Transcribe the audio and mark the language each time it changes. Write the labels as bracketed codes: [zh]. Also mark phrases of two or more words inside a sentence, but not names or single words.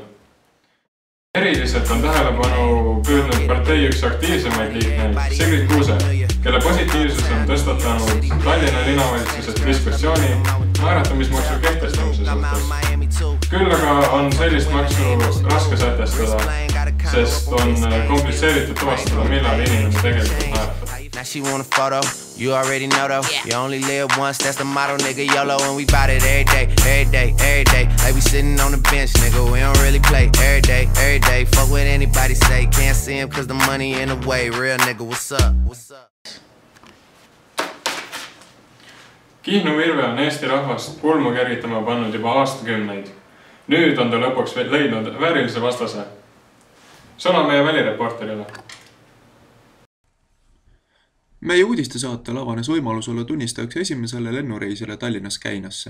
[et] Eriliselt on tähelepanu püüdnud partei üks aktiivsemaid liikmeid, Sigrid Kuuse, kelle positiivsus on tõstatanud Tallinna linnavalitsuses diskussiooni määratamismaksu kehtestamise suhtes. Küll aga on sellist maksu raske sätestada, sest on komplitseeritud tuvastada, millal inimene tegelikult määratab. [en] Now she want a photo, you already know though. You only live once, that's the motto, nigga, YOLO. And we bout it every day, every day, every day. Like we sitting on the bench, nigga, we don't really play. Every day, every day, fuck what anybody say. Can't see him cause the money in the way. Real nigga, what's up, what's up? [et] Kihnu Virve on Eesti rahvast pulmu kergitama pannud juba aastakümneid. Nüüd on ta lõpuks leidnud väärilise vastase. Sõna meie välireporterile. Meie uudistesaatel avanes võimalus olla tunnistajaks esimesele lennureisile Tallinnas Käinasse.